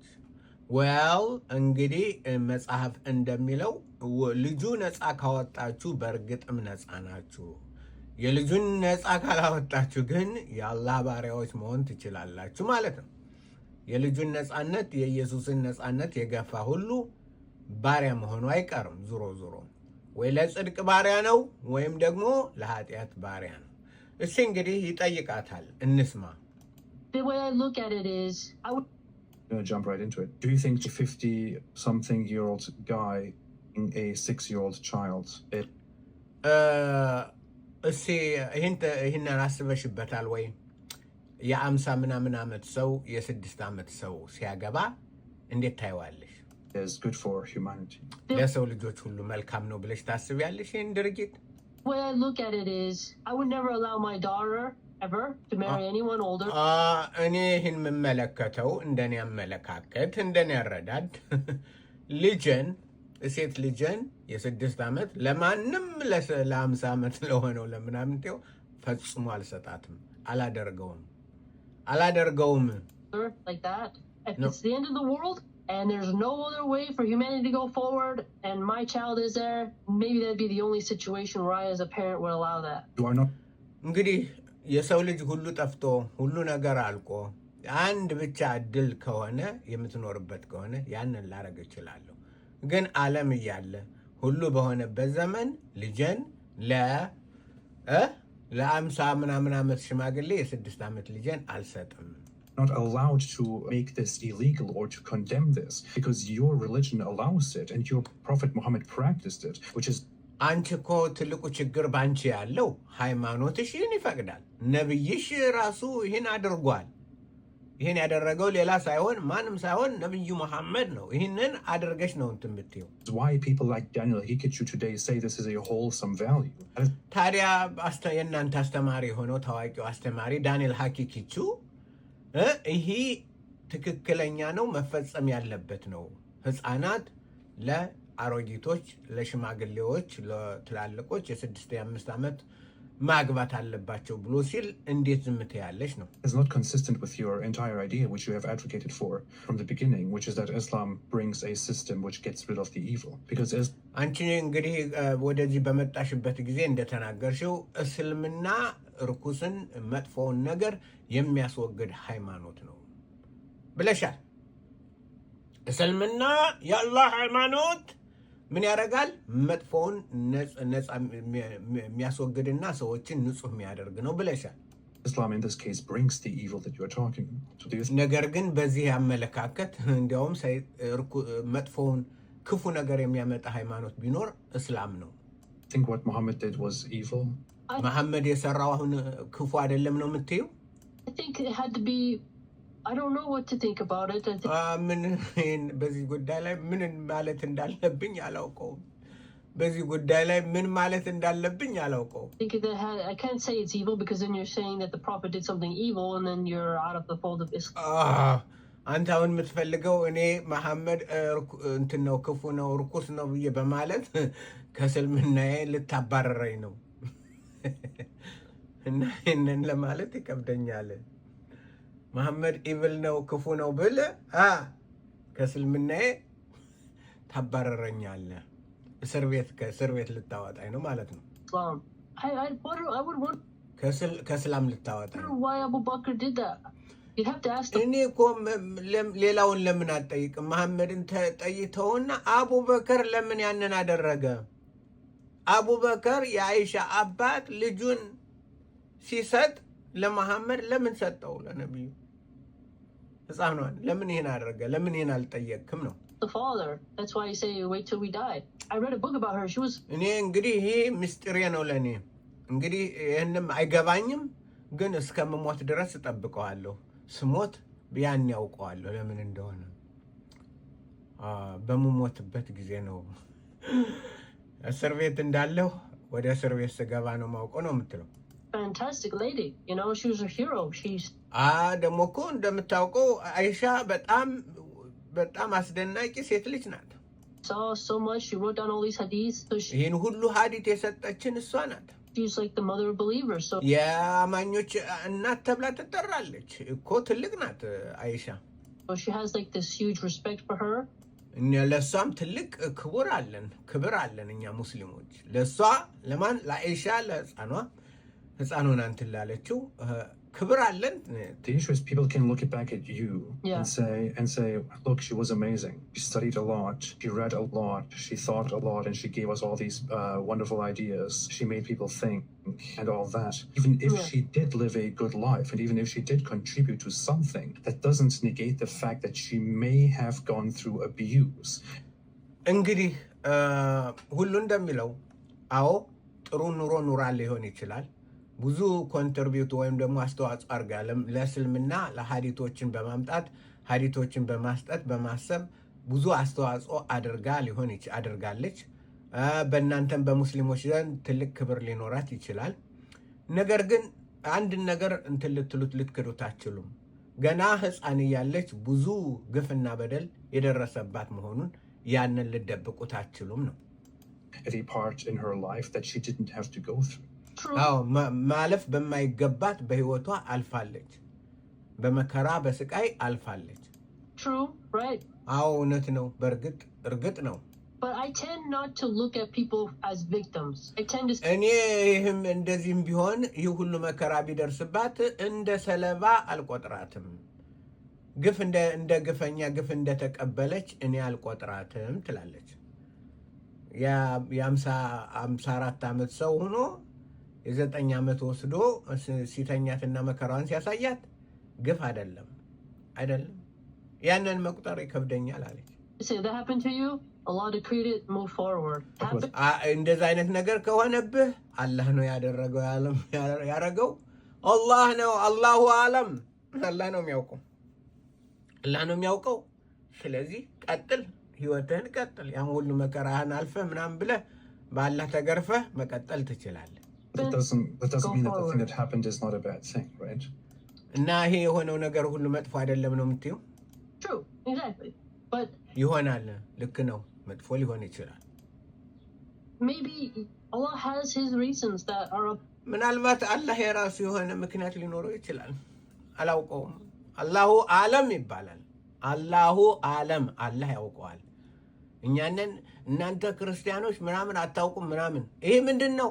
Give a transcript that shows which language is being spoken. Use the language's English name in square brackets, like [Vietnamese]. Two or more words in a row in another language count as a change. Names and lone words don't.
[Amharic] እንግዲህ መጽሐፍ እንደሚለው ልጁ ነፃ ካወጣችሁ በእርግጥም ነፃ ናችሁ። የልጁን ነፃ ካላወጣችሁ ግን የአላህ ባሪያዎች መሆን ትችላላችሁ ማለት ነው። የልጁን ነፃነት የኢየሱስን ነፃነት የገፋ ሁሉ ባሪያ መሆኑ አይቀርም። ዙሮ ዙሮ ወይ ለጽድቅ ባሪያ ነው ወይም ደግሞ ለኃጢአት ባሪያ ነው። እሺ እንግዲህ ይጠይቃታል፣ እንስማ። [English] The way I look at it is, I would jump right into it. Do you think the 50-something-year-old guy being a 6-year-old child? [Amharic] እሺ ይህንን አስበሽበታል ወይ? የ50 ምናምን ዓመት ሰው የ6 ዓመት ሰው ሲያገባ እንዴት ታይዋለሽ? [English] Is good for humanity. [Amharic] ለሰው ልጆች ሁሉ መልካም ነው ብለሽ ታስቢያለሽ ይህን ድርጊት? [English] The way I look at it is, I would never allow my daughter ever to marry anyone older. [Amharic] እኔ ይህን የምመለከተው እንደኔ አመለካከት እንደኔ አረዳድ ልጅን ሴት ልጅን የ6 ዓመት ለማንም ለ50 ዓመት ለሆነው ለምናምንቴው ፈጽሞ አልሰጣትም። አላደርገውም [English] like that. If it's the end of the world and there's no other way for humanity to go forward and my child is there, maybe that'd be the only situation where I as a parent would allow that. You are not. [Amharic] እንግዲህ የሰው ልጅ ሁሉ ጠፍቶ ሁሉ ነገር አልቆ አንድ ብቻ እድል ከሆነ የምትኖርበት ከሆነ ያንን ላረግ እችላለሁ። ግን ዓለም እያለ ሁሉ በሆነበት ዘመን ልጅን ለ50 ምናምን ዓመት ሽማግሌ የ6 ዓመት ልጅን አልሰጥም። [English] Not allowed to make this illegal or to condemn this because your religion allows it and your Prophet Muhammad practiced it, which is [Amharic] አንቺ እኮ ትልቁ ችግር ባንቺ ያለው ሃይማኖትሽ ይህን ይፈቅዳል። ነብይሽ ራሱ ይህን አድርጓል። ይህን ያደረገው ሌላ ሳይሆን ማንም ሳይሆን ነብዩ መሐመድ ነው። ይህንን አድርገሽ ነው እንትን ብትይው። [English] why people like Daniel Hikichu today say this is a wholesome value. [Amharic] ታዲያ የእናንተ አስተማሪ የሆነው ታዋቂው አስተማሪ ዳንኤል ሀኪኪቹ ይሄ ትክክለኛ ነው፣ መፈጸም ያለበት ነው። ህፃናት ለአሮጊቶች፣ ለሽማግሌዎች፣ ለትላልቆች የ6-5 ዓመት ማግባት አለባቸው ብሎ ሲል እንዴት ዝም ትያለሽ ነው? [English] It's not consistent with your entire idea which you have advocated for from the beginning, which is that Islam brings a system which gets rid of the evil. Because [Amharic] አንቺ እንግዲህ ወደዚህ በመጣሽበት ጊዜ እንደተናገርሽው እስልምና ርኩስን መጥፎውን ነገር የሚያስወግድ ሃይማኖት ነው ብለሻል። እስልምና የአላህ ሃይማኖት ምን ያደርጋል? መጥፎውን ነፃ የሚያስወግድና ሰዎችን ንጹህ የሚያደርግ ነው ብለሻል። [English] Islam in this case brings the evil that you are talking about. [Amharic] ነገር ግን በዚህ አመለካከት እንዲያውም መጥፎውን ክፉ ነገር የሚያመጣ ሃይማኖት ቢኖር እስላም ነው። [English] I think what Muhammad did was evil. [Amharic] መሐመድ የሰራው አሁን ክፉ አይደለም ነው የምትይው? [English] I think it had to be, I don't know what to think about it. [Amharic] ምን በዚህ ጉዳይ ላይ ምን ማለት እንዳለብኝ አላውቀውም። በዚህ ጉዳይ ላይ ምን ማለት እንዳለብኝ አላውቀውም። [English] I think I can't say it's evil because then you're saying that the prophet did something evil and then you're out of the fold of Islam. [Amharic] አንተ አሁን የምትፈልገው እኔ መሐመድ እንትን ነው ክፉ ነው ርኩስ ነው ብዬ በማለት ከእስልምናዬ ልታባረረኝ ነው እና ይህንን ለማለት ይከብደኛል። መሐመድ ኢቭል ነው ክፉ ነው ብል ከእስልምናዬ ታባረረኛለህ። ከእስር ቤት ልታወጣኝ ነው ማለት ነው። ከእስላም ልታወጣኝ ነው። [English] Why Abu Bakr did that? You'd have to ask him. [Amharic] እኔ እኮ ሌላውን ለምን አትጠይቅም? መሐመድን ተጠይተውና አቡበከር ለምን ያንን አደረገ? አቡበከር የአይሻ አባት ልጁን ሲሰጥ ለመሐመድ ለምን ሰጠው? ለነብዩ ህፃኗን ለምን ይሄን አደረገ? ለምን ይሄን አልጠየቅክም ነው? [English] The father. That's why you say wait till we die. I read a book about her. She was. [Amharic] እኔ እንግዲህ ይሄ ምስጢሬ ነው ለኔ። እንግዲህ ይሄንም አይገባኝም፣ ግን እስከምሞት ድረስ እጠብቀዋለሁ። ስሞት ያን ያውቀዋለሁ ለምን እንደሆነ በመሞትበት ጊዜ ነው እስር ቤት እንዳለሁ ወደ እስር ቤት ስገባ ነው ማውቀው ነው የምትለው። [English] Fantastic lady, you know, she was a hero. She's [Amharic] ደግሞ እኮ እንደምታውቀው አይሻ በጣም አስደናቂ ሴት ልጅ ናት። [English] saw so much. She wrote down all these hadiths. So [Amharic] ይህን ሁሉ ሀዲት የሰጠችን እሷ ናት። [English] she's like the mother of believers. So [Amharic] የአማኞች እናት ተብላ ትጠራለች እኮ ትልቅ ናት አይሻ። [English] so she has like this huge respect for her. [Amharic] ለእሷም ትልቅ ክብር አለን እኛ ሙስሊሞች ለእሷ ለማን ለአይሻ ህፃኑን አንትን ላለችው ክብር አለን። [English] The issue is people can look back at you Yeah. and say, look, she was amazing. She studied a lot. She read a lot. She thought a lot, and she gave us all these wonderful ideas. She made people think and all that. Even if Yeah. she did live a good life, and even if she did contribute to something, that doesn't negate the fact that she may have gone through abuse. [Amharic] እንግዲህ ሁሉ እንደሚለው አዎ ጥሩ ኑሮ ኑራ ሊሆን ይችላል። ብዙ ኮንትሪቢዩት ወይም ደግሞ አስተዋጽኦ አድርጋ ለእስልምና ለሀዲቶችን በማምጣት ሀዲቶችን በማስጠት በማሰብ ብዙ አስተዋጽኦ አድርጋለች። በእናንተም በሙስሊሞች ዘንድ ትልቅ ክብር ሊኖራት ይችላል። ነገር ግን አንድን ነገር እንትን ልትክዱት አትችሉም። ገና ህፃን እያለች ብዙ ግፍና በደል የደረሰባት መሆኑን ያንን ልደብቁት አትችሉም ነው። [English] Any part in her life that she didn't have to go through. [Amharic] አዎ ማለፍ በማይገባት በህይወቷ አልፋለች። በመከራ በስቃይ አልፋለች። [English] True, right? [Amharic] አዎ እውነት ነው። እርግጥ ነው። [English] But I tend not to look at people as victims. I tend to [Amharic] እኔ ይህም እንደዚህም ቢሆን ይህ ሁሉ መከራ ቢደርስባት እንደ ሰለባ አልቆጥራትም። ግፍ እንደ ግፈኛ ግፍ እንደተቀበለች እኔ አልቆጥራትም ትላለች። የ54 ዓመት ሰው ሆኖ የ9 ዓመት ወስዶ ሲተኛትና መከራዋን ሲያሳያት ግፍ አይደለም። ያንን መቁጠር ይከብደኛል አለች። [English] say that happened to you. Allah decreed it, move forward. [Amharic] እንደዛ አይነት ነገር ከሆነብህ አላህ ነው ያደረገው። አላህ ነው [Arabic] الله أعلم። [Amharic] አላህ ነው የሚያውቀው። ስለዚህ ቀጥል፣ ህይወትህን ቀጥል። ያን ሁሉ መከራህን አልፈህ ምናምን ብለህ በአላህ ተገርፈህ መቀጠል ትችላለህ። [English] That doesn't mean that the thing that happened is not a bad thing, right? [Amharic] እና ይሄ የሆነው ነገር ሁሉ መጥፎ አይደለም ነው የምትይው? [English] True, exactly. But [Amharic] ይሆናል፣ ልክ ነው፣ መጥፎ ሊሆን ይችላል። [English] maybe Allah has his reasons that are [Amharic] ምናልባት አላህ የራሱ የሆነ ምክንያት ሊኖረው ይችላል። አላውቀውም። [Arabic] الله أعلم [Amharic] ይባላል። [Arabic] الله أعلم፣ [Amharic] አላህ ያውቀዋል። እኛንን እናንተ ክርስቲያኖች ምናምን አታውቁም ምናምን። ይሄ ምንድን ነው?